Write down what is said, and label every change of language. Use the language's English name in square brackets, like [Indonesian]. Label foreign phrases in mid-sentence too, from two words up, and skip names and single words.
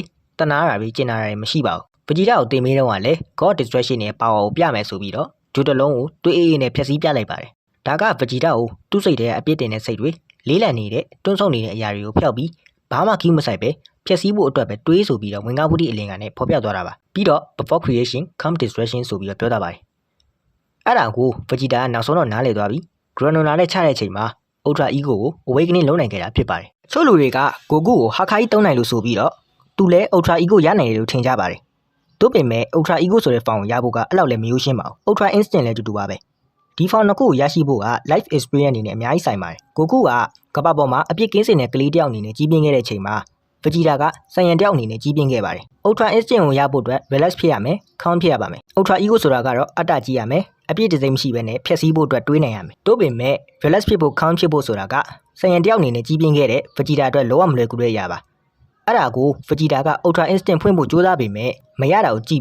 [Burmese] တနာတာတွေကျင်နာတာတွေမရှိပါဘူး Vegeta ကိုတင်မေးတော့ကလည်း God Destruction ရဲ့ power ကိုပြမယ်ဆိုပြီးတော့ဂျိုတလုံးကိုတွေးအေးအေးနဲ့ဖျက်ဆီးပြလိုက်ပါတယ်ဒါက Vegeta ကိုသူ့စိတ်ထဲကအပြစ်တင်တဲ့စိတ်တွေလေးလံနေတဲ့တွန်းဆုံနေတဲ့အရာတွေကိုဖျောက်ပြီးဘာမှ ကြီးမဆိုင်ပဲဖျက်ဆီးဖို့အတွက်ပဲတွေးဆိုပြီးတော့ဝင်ကားဘူးတိအလင်ကနေဖော်ပြသွားတာပါပြီးတော့ [English] before creation come destruction [Burmese] ဆိုပြီးတော့ပြောတာပါတယ်အဲ့ဒါကို Vegeta ကနောက်ဆုံးတော့နားလည်သွားပြီ Granola နဲ့ချတဲ့အချိန်မှာ Ultra Ego ကို awakening လုပ်နိုင်ခဲ့တာဖြစ်ပါတယ်ချို့လူတွေက Goku ကို Hakai သုံးနိုင်လို့ဆိုပြီးတော့သူလည်း Ultra Ego ရနိုင် တယ်လို့ထင်ကြပါတယ်တို့ပေမဲ့ Ultra Ego ဆိုတဲ့ form ကိုရဖို့ကအဲ့လောက်လည်းမရိုးရှင်းပါဘူး Ultra Instinct လည်းတူပါပဲဒီ form နှစ်ခုကိုရရှိဖို့က [English] life experience [Burmese] အနေနဲ့အများကြီးဆိုင်ပါတယ် Goku ကကမ္ဘာပေါ်မှာအပြစ်ကင်းစင်တဲ့ကလေးတစ်ယောက်အနေနဲ့ကြီးပြင်းခဲ့တဲ့အချိန်မှာ Vegeta ကဆိုင်ရန်တယောက်အနေနဲ့ကြီးပြင်းခဲ့ပါတယ် Ultra Instinct ကိုရဖို့အတွက် relax ဖြစ်ရမယ် calm ဖြစ်ရပါမယ် Ultra Ego ဆိုတာကတော့အတ္တကြီးရမယ်အပြစ်တစိမ့်မရှိဘဲနဲ့ဖျက်ဆီးဖို့အတွက်တွေးနိုင်ရမယ်တို့ ပေမဲ့ relax ဖြစ်ဖို့ calm ဖြစ်ဖို့ဆိုတာကဆိုင်ရန်တယောက်အနေနဲ့ကြီးပြင်းခဲ့တဲ့ Vegeta အတွက်လောကမလွယ်ကူတဲ့အရာပါအဲ့ဒါကို Vegeta က Ultra Instinct ဖွင့်ဖို့ကြိုးစားပေမဲ့မရတာကိုကြည့်